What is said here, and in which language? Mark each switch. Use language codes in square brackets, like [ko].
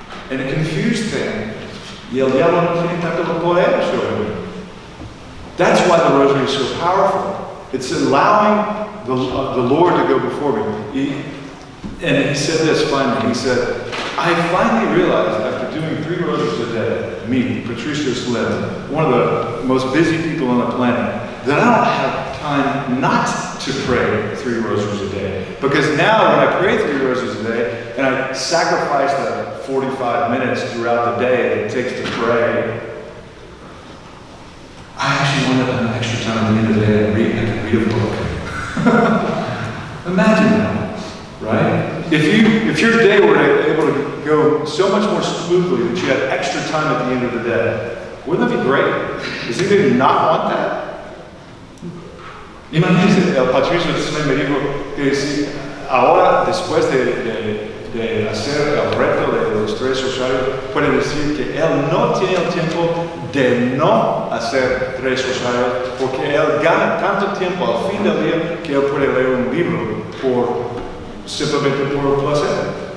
[en] And it confused things. [es] Y el diablo no tiene tanto poder sobre mí. [en] That's why the rosary is so powerful. It's allowing the Lord to go before me. And he said this finally. He said, I finally realized after doing 3 rosaries a day, me, Patricius Lenten, one of the most busy people on the planet, that I don't have time not to pray 3 rosaries a day. Because now when I pray 3 rosaries a day, and I sacrifice the 45 minutes throughout the day that it takes to pray, I actually want to have an extra time at the end of the day and I can read a book. Imagine that, right? If your day were able to go so much more smoothly that you had extra time at the end of the day, wouldn't that be great? Does anybody not want that? [es] Imagínense, el Patricio me dijo que si ahora, después de hacer el reto de los 3 rosarios, puede decir que él no tiene el tiempo de no hacer 3 rosarios, porque él gana tanto tiempo al fin del día que él puede leer un libro simplemente por el placer.